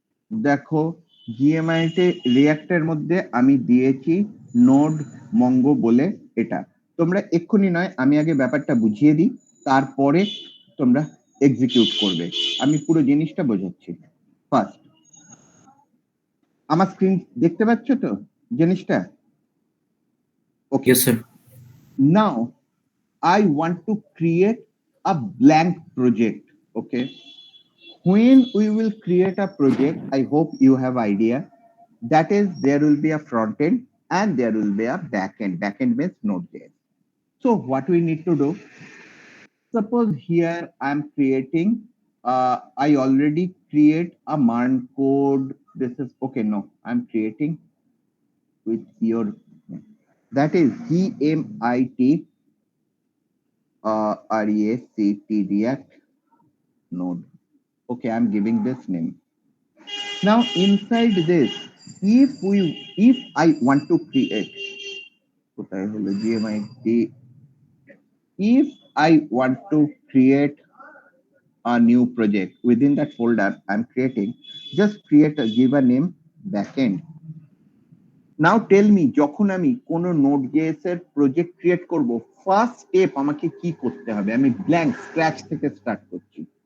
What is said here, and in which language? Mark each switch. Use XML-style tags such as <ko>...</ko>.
<bn>দেখো, জিএমআই তে রিঅ্যাক্টের মধ্যে আমি দিয়েছি নোড মঙ্গো বলে। এটা তোমরা এক্ষুনি নয়, আমি আগে ব্যাপারটা বুঝিয়ে দিই, তারপরে তোমরা এক্সিকিউট করবে। আমি পুরো জিনিসটা বোঝাচ্ছি। ফার্স্ট, আমার স্ক্রিন দেখতে পাচ্ছ তো জিনিসটা?</bn> <en>Okay. Yes, sir. Now I want to create a blank project. Okay. When we will create a project, I hope you have idea. That is, there will be a front end and there will be a back end. Back end means Node.js. So what we need to do, suppose here I'm creating, I already create a MERN code. This is okay. No, I'm creating with your, that is GMIT REACT React node. Okay, I'm giving this name. Now inside this, if I want to create, GMIT, if I want to create a new project within that folder I'm creating, just give a name backend. Now tell me,</en> <bn>যখন আমি কোন Node.js এর project create করব, first step আমাকে কি করতে হবে? আমি ব্ল্যাঙ্ক স্ক্র্যাচ থেকে স্টার্ট করছি।</bn>